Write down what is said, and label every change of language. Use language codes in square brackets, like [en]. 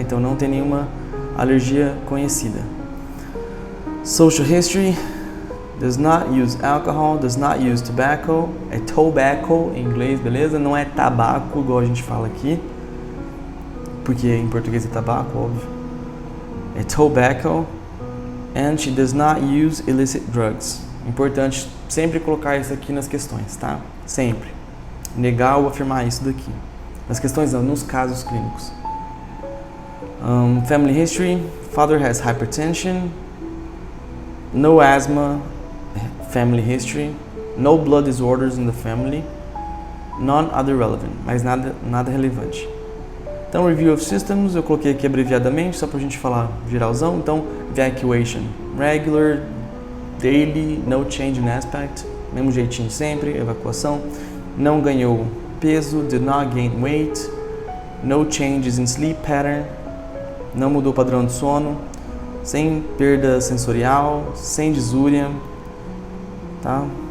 [pt] Então não tem nenhuma alergia conhecida. [en] Social history, does not use alcohol, does not use tobacco, [pt] é tobacco em inglês, beleza? Não é tabaco, igual a gente fala aqui, porque em português é tabaco, óbvio. [en] É tobacco, and she does not use illicit drugs. [pt] Importante sempre colocar isso aqui nas questões, tá? Sempre. Negar ou afirmar isso daqui. Nas questões não, nos casos clínicos. [en] Family history, father has hypertension, no asthma, family history, no blood disorders in the family, none other relevant, [pt] mas nada relevante. Então, [en] review of systems, [pt] eu coloquei aqui abreviadamente, só pra gente falar geralzão. [en] Então, evacuation, regular, daily, no change in aspect, [pt] mesmo jeitinho sempre, evacuação. Não ganhou peso, [en] did not gain weight, no changes in sleep pattern, [pt] não mudou o padrão de sono, sem perda sensorial, sem disúria, tá?